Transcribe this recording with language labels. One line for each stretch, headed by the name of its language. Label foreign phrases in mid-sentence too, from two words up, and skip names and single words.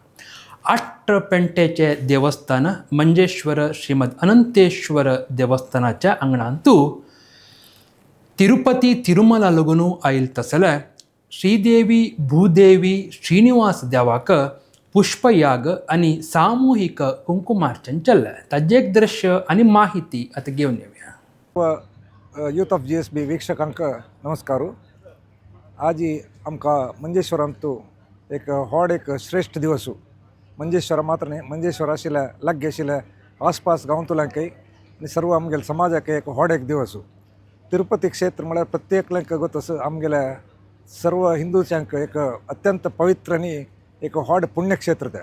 Konkani: आट्टपेंटेचे देवस्थान मंजेश्वर श्रीमद अनंतेश्वर देवस्थानाच्या आंगणांतू तिरुपती तिरुमला लगून आयल तसल्या श्रीदेवी भूदेवी श्रीनिवास देवाक पुष्पयाग आणि सामूहिक कुंकुमार्चन चल्लें. ताजें एक दृश्य आनी माहिती आतां घेवन येवया.
English: Youth of
Konkani: GSP वीक्षकांक नमस्कार. आज आमकां मंजेश्वरांतू एक व्हड एक श्रेष्ठ दिवस. मंजेश्वर मात्र न्ही मंजेश्वर आशिल्ल्या लागीं आशिल्ल्या आसपास गांवतुल्यांकय आनी सर्व आमगेल्या समाजाक एक व्हड एक दिवस. तिरुपती क्षेत्र म्हळ्यार प्रत्येकल्यांक गोतस आमगेल्या सर्व हिंदूच्यांक एक अत्यंत पवित्र आनी एक व्हड पुण्यक्षेत्र तें.